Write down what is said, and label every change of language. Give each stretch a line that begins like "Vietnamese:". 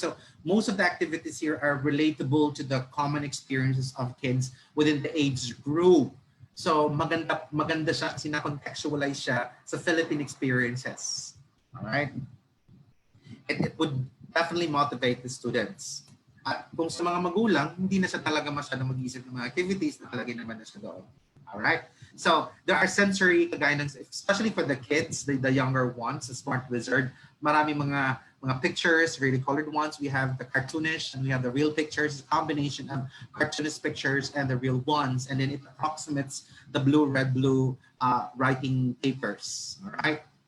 English: So most of the activities here are relatable to the common experiences of kids within the age group.
Filipino: So maganda siya kasi na-contextualize siya sa Philippine experiences. All right.
English: It would definitely motivate the students.
Filipino: At kung sa mga magulang, hindi na siya talaga masyadong mag-iisip ng mga activities, nakalagay naman na siya doon.
English: Alright? So, there are sensory guidance, especially for the kids, the younger ones, the Smart Wizard.
Filipino: Marami mga
English: pictures, really colored ones. We have the cartoonish and we have the real pictures, a combination of cartoonist pictures and the real ones. And then it approximates the blue, red, blue writing papers. Alright?